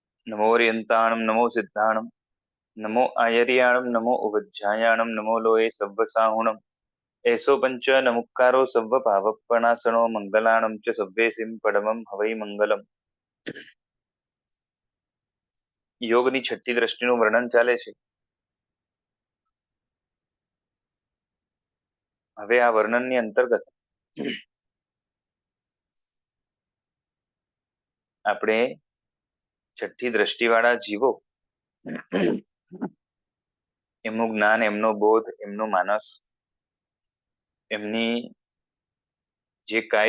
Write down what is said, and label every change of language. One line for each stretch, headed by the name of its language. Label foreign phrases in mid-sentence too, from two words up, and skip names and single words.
Prakrit languages: नमो ओरियंताणम नमो सिद्धाणम नमो आयर्याणम नमो उवज्जायाणम नमो लोये सव्वसाहुणम एसो पंच नमुक्कारो सव्व पावपणासनो मंगलाणम च सव्वेसिम પડમમ હવૈ મંગલમ.
Gujarati: યોગની છઠ્ઠી દ્રષ્ટિનું વર્ણન ચાલે છે. હવે આ વર્ણનની અંતર્ગત આપણે છઠ્ઠી દ્રષ્ટિવાળા જીવો એમનું જ્ઞાન, એમનો બોધ, એમનો માનસ, એમની જે કાય